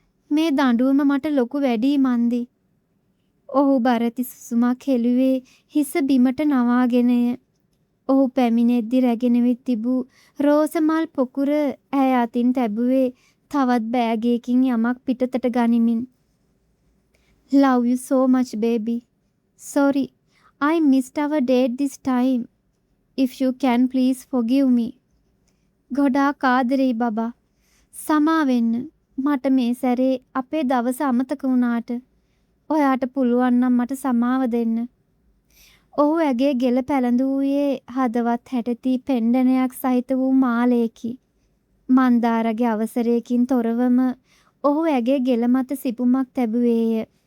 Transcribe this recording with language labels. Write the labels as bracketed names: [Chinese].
[Sinhala] මේ දඬුවම මට ලොකු වැඩි මන්දි. ඔහු බරති සුසුමක් හෙළුවේ හිස බිමට නවාගෙනය. ඔහු පැමිණෙද්දි රැගෙන විත් තිබූ රෝස මල් පොකුර ඇය අතින් තැබුවේ තවත් බෑගයකින් යමක් පිටතට ගනිමින්. [English] Love you so much baby. Sorry, I missed our date this time. If you can please forgive me. [Sinhala] ගොඩාක් ආදරෙයි බබා. සමා වෙන්න. මට මේ සැරේ අපේ දවස අමතක වුණාට ඔයාට පුළුවන් නම් මට සමාව දෙන්න. ඔහු ඇගේ ගෙල පැලඳුවේ හදවත් හැටති පෙන්ඩනයක් සහිත වූ මාලයකි. මන්දාරගේ අවසරයකින් තොරවම ඔහු ඇගේ ගෙල මත සිපුමක් තැබුවේය.